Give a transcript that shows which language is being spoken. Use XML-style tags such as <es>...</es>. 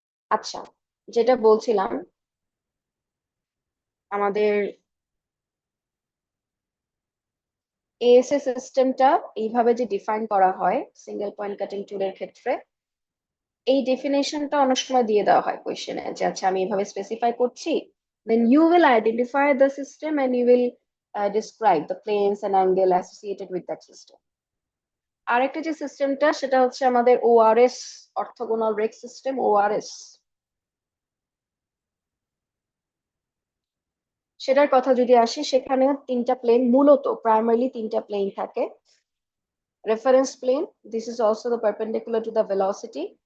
<bn>আচ্ছা, যেটা বলছিলাম, আমাদের এএসএ সিস্টেমটা এইভাবে যে ডিফাইন করা হয় সিঙ্গেল পয়েন্ট কাটিং টুলের ক্ষেত্রে, এই ডেফিনেশনটা অনেক সময় দিয়ে দেওয়া হয় কোয়েশ্চেনে, যে আচ্ছা আমি এভাবে স্পেসিফাই করছি,</bn> <en>Then you will identify the system and you will describe the planes and angle associated with that system.</en> <bn>আরেকটা যে সিস্টেমটা সেটা হচ্ছে আমাদের ORS, orthogonal rake system, ORS. সেটার কথা যদি আসি, সেখানে তিনটা প্লেন, মূলত প্রাইমারিলি তিনটা প্লেন থাকে।</bn> <en>Reference plane, this is also the perpendicular to the velocity.</en>